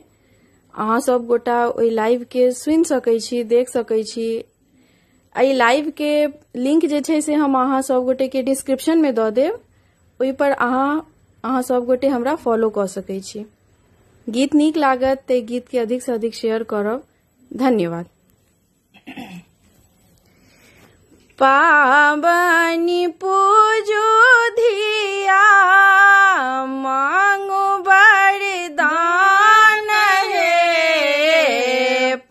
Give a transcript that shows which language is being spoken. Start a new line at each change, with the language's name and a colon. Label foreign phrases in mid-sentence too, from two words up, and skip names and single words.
Maithili: अहाँ सब गोटा ओई लाइव के सुन सकै छी, देख सकै छी। आई लाइव के लिंक जे छै से हम अहाँ सब गोटे के डिस्क्रिप्शन में द देब। ओई पर अहाँ सब गोटे हमरा फॉलो क सकै छी। गीत नीक लागत ते गीत के अधिक से अधिक शेयर करब। धन्यवाद। पावनी पूजो धिया मांगो वरदान हे।